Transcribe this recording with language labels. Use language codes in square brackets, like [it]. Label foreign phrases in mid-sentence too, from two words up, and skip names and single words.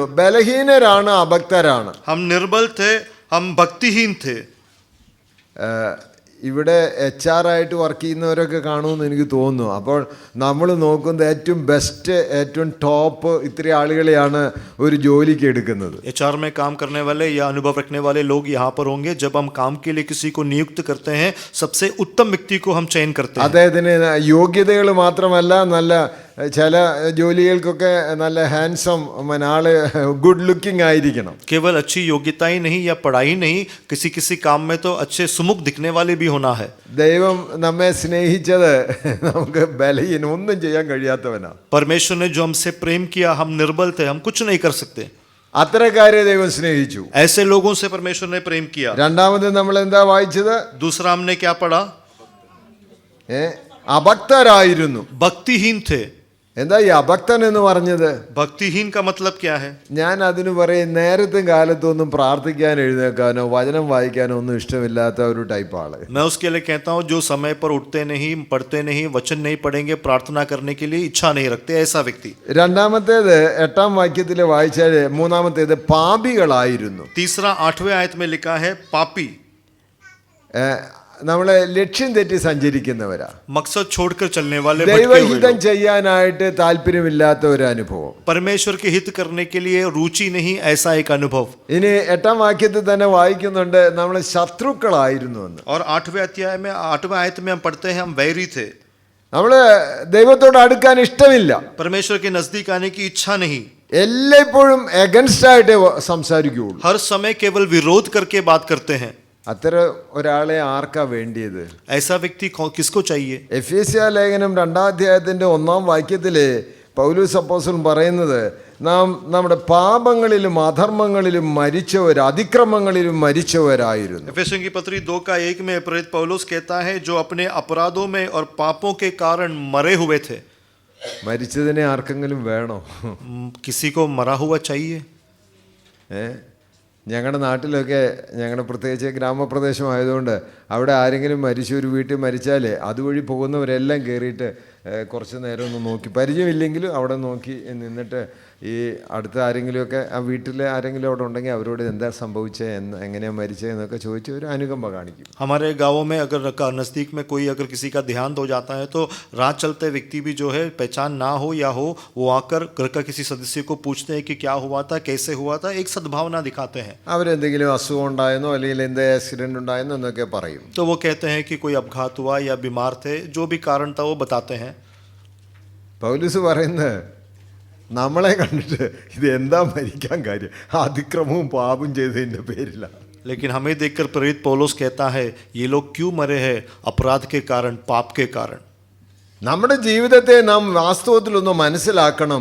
[ml] ബലഹീനരാണ്, അഭക്തരാണ്. [hi] हम निर्बल थे, हम भक्तिहीन थे. [ml] ഇവിടെ HR ആയിട്ട് വർക്ക് ചെയ്യുന്നവരൊക്കെ കാണുമെന്ന് എനിക്ക് തോന്നുന്നു. അപ്പോൾ നമ്മൾ നോക്കുന്നത് ഏറ്റവും ബെസ്റ്റ്, ഏറ്റവും ടോപ്പ് ഇത്രയും ആളുകളെയാണ് ഒരു ജോലിക്ക് എടുക്കുന്നത്. [hi] HR में काम करने वाले या अनुभव रखने वाले लोग यहाँ पर होंगे. जब हम काम के लिए किसी को नियुक्त करते हैं, सबसे उत्तम व्यक्ति को हम चयन करते हैं. [ml] അദ്ദേഹത്തിന് യോഗ്യതകൾ മാത്രമല്ല, നല്ല ചില ജോലികൾക്കൊക്കെ നല്ല ഹാൻസം, ആള് [en] good looking [ml] ആയിരിക്കണം. [hi] केवल अच्छी योग्यता ही नहीं या पढ़ाई नहीं, किसी किसी काम में तो अच्छे सुमुख दिखने वाले भी होना है. [ml] ദൈവം നമ്മെ സ്നേഹിച്ചത് നമുക്ക് ബലഹീന, ഒന്നും ചെയ്യാൻ കഴിയാത്തവനാ. [hi] परमेश्वर ने जो हमसे प्रेम किया, हम निर्बल थे, हम कुछ नहीं कर सकते. [ml] അത്തരക്കാരെ ദൈവം സ്നേഹിച്ചു. [hi] ऐसे लोगों से परमेश्वर ने प्रेम किया. [ml] രണ്ടാമത് നമ്മൾ എന്താ വായിച്ചത്? [hi] दूसरा हमने क्या पढ़ा? [ml] അഭക്തരായിരുന്നു. [hi] भक्तिहीन थे. [ml] എന്താ ഈ അഭക്തൻ എന്ന് പറഞ്ഞത്? [hi] भक्तिहीन का मतलब क्या है? [ml] ഞാൻ അതിന് പറയും, നേരത്തും കാലത്തും ഒന്നും പ്രാർത്ഥിക്കാൻ എഴുന്നേക്കാനോ വചനം വായിക്കാനോ ഒന്നും ഇഷ്ടമില്ലാത്ത ഒരു ടൈപ്പ് ആള്. [hi] मैं उसके लिए कहता हूँ, जो समय पर उठते नहीं, पढ़ते नहीं, वचन नहीं पढ़ेंगे, प्रार्थना करने के लिए इच्छा नहीं रखते, ऐसा व्यक्ति. [ml] രണ്ടാമത്തേത് 8-ാം വാക്യത്തിൽ വായിച്ചാൽ, മൂന്നാമത്തേത് പാപികളായിരുന്നു. [hi] तीसरा 8वें आयत में लिखा है पापी. [ml] നമ്മളെ ലക്ഷ്യം തെറ്റി സഞ്ചരിക്കുന്നവരാ, [hi] मकसद छोड़कर चलने वाले, [ml] ദൈവഹിതം ചെയ്യാനായിട്ട് താല്പര്യമില്ലാത്ത ഒരു അനുഭവം, [hi] परमेश्वर के हित करने के लिए रुचि नहीं, ऐसा एक अनुभव. [ml] ഇനി 8-ാം വാക്യത്തിൽ തന്നെ വായിക്കുന്നുണ്ട്, നമ്മൾ ശത്രുക്കളായിരുന്നു എന്ന്. [hi] और 8वें अध्याय में 8वें आयत में हम पढ़ते हैं, हम वैरी थे. [ml] നമ്മള് ദൈവത്തോട് അടുക്കാൻ ഇഷ്ടമില്ല, [hi] परमेश्वर के नजदीक आने की इच्छा नहीं, [ml] എല്ലായ്പ്പോഴും എഗൻസ്റ്റ് ആയിട്ടേ സംസാരിക്കുകയുള്ളൂ. [hi] हर समय केवल विरोध करके बात करते हैं. [ml] അത്തരം ഒരാളെ ആർക്കാ വേണ്ടിയത്? [hi] ऐसा व्यक्ति किसको चाहिए? [ml] എഫേസ്യ ലേഖനം 2-ാം അധ്യായത്തിന്റെ 1-ാം വാക്യത്തില് പൗലോസ് അപ്പോസ്തലൻ പറയുന്നത്, നാം നമ്മുടെ പാപങ്ങളിലും അധർമ്മങ്ങളിലും മരിച്ചവർ, അതിക്രമങ്ങളിലും മരിച്ചവരായിരുന്നു. [hi] एफेसियों की पत्री 2:1 में प्रेरित पौलुस कहता है, जो अपने अपराधों में और पापों के कारण मरे हुए थे. [ml] മരിച്ചതിനെ ആർക്കെങ്കിലും വേണോ? [hi] किसी को मरा हुआ चाहिए? [ml] ഞങ്ങളുടെ നാട്ടിലൊക്കെ, ഞങ്ങളുടെ പ്രത്യേകിച്ച് ഗ്രാമപ്രദേശമായതുകൊണ്ട് അവിടെ ആരെങ്കിലും മരിച്ചു, ഒരു വീട്ടിൽ മരിച്ചാൽ അതുവഴി പോകുന്നവരെല്ലാം കയറിയിട്ട് കുറച്ച് നേരം ഒന്ന് നോക്കി, പരിചയമില്ലെങ്കിലും അവിടെ നോക്കി നിന്നിട്ട് ഈ അടുത്ത ആരെങ്കിലുമൊക്കെ, ആ വീട്ടിലെ ആരെങ്കിലും അവിടെ ഉണ്ടെങ്കിൽ അവരോട് എന്താ സംഭവിച്ചത്, എങ്ങനെയാണ് മരിച്ചത് എന്നൊക്കെ ചോദിച്ച് ഒരു അനുകമ്പ കാണിക്കും. [hi] हमारे गाँवों में अगर नज़दीक में कोई अगर किसी का देहांत हो जाता है, तो राह चलते व्यक्ति भी जो है, पहचान ना हो या हो, वो आकर घर का किसी सदस्य को पूछते हैं कि क्या हुआ था, कैसे हुआ था, एक सद्भावना दिखाते हैं. [ml] അവരെന്തെങ്കിലും അസുഖം ഉണ്ടായെന്നോ അല്ലെങ്കിൽ എന്ത് ആക്സിഡന്റ് ഉണ്ടായെന്നോ എന്നൊക്കെ പറയും. [hi] तो वो कहते हैं कि कोई अपघात हुआ या बीमार थे, जो भी कारण था वो बताते हैं. [ml] പൗലോസ് പറയുന്നത്, നമ്മളെ കണ്ടിട്ട് ഇത് എന്താ മരിക്കാൻ കാര്യം, അതിക്രമവും പാപം ചെയ്തതിൻ്റെ പേരിലാണ്. [hi] लेकिन हमें देखकर प्रेरित पौलुस कहता है, ये लोग क्यों मरे हैं? अपराध के कारण, पाप के कारण. [ml] നമ്മുടെ ജീവിതത്തെ നാം വാസ്തവത്തിലൊന്ന് മനസ്സിലാക്കണം.